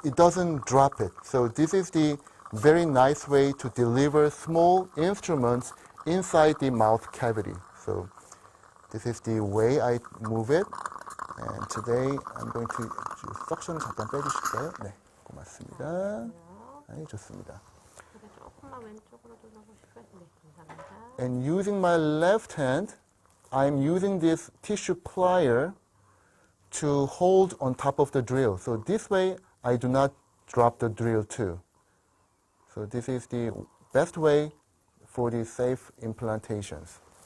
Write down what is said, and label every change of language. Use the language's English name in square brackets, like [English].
[English] It doesn't drop it. So this is the very nice way to deliver small instruments inside the mouth cavity. So this is the way I move it. And today I'm going to [Korean] 석션을 잠깐 빼주실까요? 네, 고맙습니다. 네, 좋습니다. 조금만 왼쪽으로 돌려보실까요? 네, 감사합니다. [English] And using my left hand, I'm using this tissue plier to hold on top of the drill. So this way, I do not drop the drill too. So this is the best way for the safe implantations.